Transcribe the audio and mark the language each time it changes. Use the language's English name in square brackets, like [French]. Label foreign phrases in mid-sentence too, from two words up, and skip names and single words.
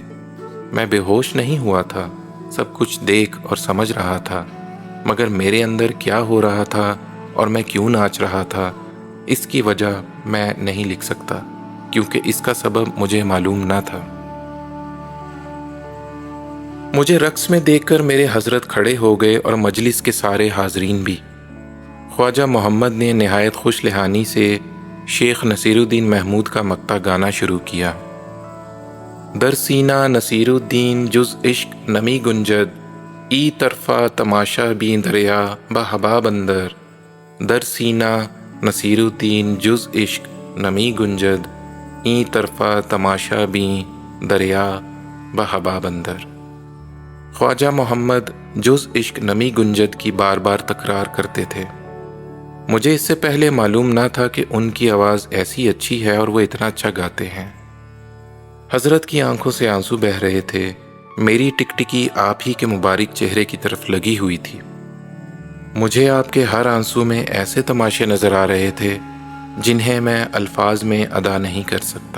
[Urdu] میں بے ہوش نہیں ہوا تھا، سب کچھ دیکھ اور سمجھ رہا تھا، مگر میرے اندر کیا ہو رہا تھا اور میں کیوں ناچ رہا تھا، اس کی وجہ میں نہیں لکھ سکتا، کیونکہ اس کا سبب مجھے معلوم نہ تھا۔ مجھے رقص میں دیکھ کر میرے حضرت کھڑے ہو گئے اور مجلس کے سارے حاضرین بھی۔ خواجہ محمد نے نہایت خوش لحانی سے شیخ نصیر الدین محمود کا مقطع گانا شروع کیا۔ [Persian] در سینہ نصیر الدین جز عشق نمی گنجد، ای طرفہ تماشا بیں دریا بحباب اندر۔ در سینہ نصیر الدین جز عشق نمی گنجد، ای طرفہ تماشا بیں دریا بحباب اندر۔ [Urdu] خواجہ محمد [Persian] جز عشق نمی گنجد [Urdu] کی بار بار تکرار کرتے تھے۔ مجھے اس سے پہلے معلوم نہ تھا کہ ان کی آواز ایسی اچھی ہے اور وہ اتنا اچھا گاتے ہیں۔ حضرت کی آنکھوں سے آنسو بہہ رہے تھے۔ میری ٹکٹکی آپ ہی کے مبارک چہرے کی طرف لگی ہوئی تھی۔ مجھے آپ کے ہر آنسو میں ایسے تماشے نظر آ رہے تھے جنہیں میں الفاظ میں ادا نہیں کر سکتا۔